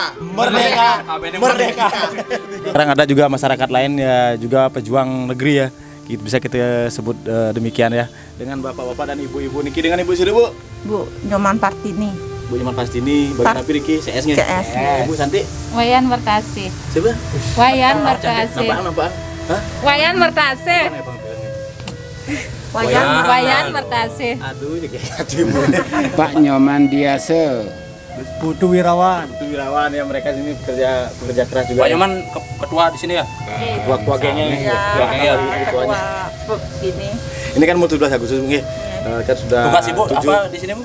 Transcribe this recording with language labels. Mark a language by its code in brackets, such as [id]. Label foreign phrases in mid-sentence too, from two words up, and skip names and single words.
[id] Sekarang ada juga masyarakat lain ya, juga pejuang negeri ya. Bisa kita sebut demikian ya. Dengan bapak-bapak dan ibu-ibu niki, dengan ibu siapa Bu? Bu Nyoman Partini. Bu Nyoman Partini, bagian apa Riki? CS-nya. CS. Ibu Santi. Wayan Mertasih. Siapa? Wayan Mertasih. Nampaan? Hah? Wayan Mertasih. Wayan Mertasih. Aduh, ini kayak Pak Nyoman Diase. Putu Wirawan ya, mereka sini pekerja keras juga. Pak Nyoman ketua di sini ya? Ketua gengnya. Ketua ini. Ini kan mau 17 Agustus mungkin. Kan sudah. Tugas Ibu apa di sini Bu?